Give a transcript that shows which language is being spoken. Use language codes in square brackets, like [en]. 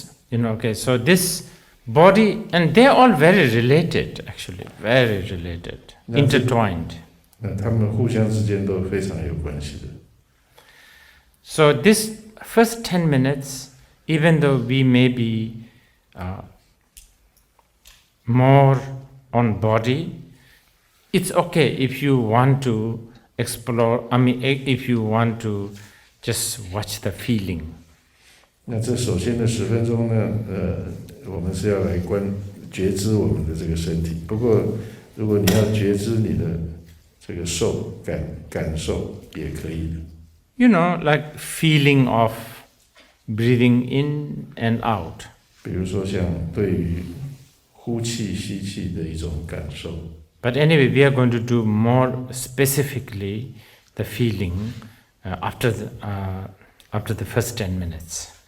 [en] Okay, so this body, and they're all very related, actually, very related, intertwined. [zh] 那他们互相之间都非常有关系的。 [en] So this first 10 minutes, even though we may be more on body, it's okay if you want to explore, if you want to just watch the feeling. [zh] 那这首先的10分钟呢，我们是要来觉知我们的这个身体。不过，如果你要觉知你的这个感受，也可以的。 [en] You know, like feeling of breathing in and out. [zh] 比如说像对于呼气、吸气的一种感受。 [en] But anyway, we are going to do more specifically the feeling after the first 10 minutes.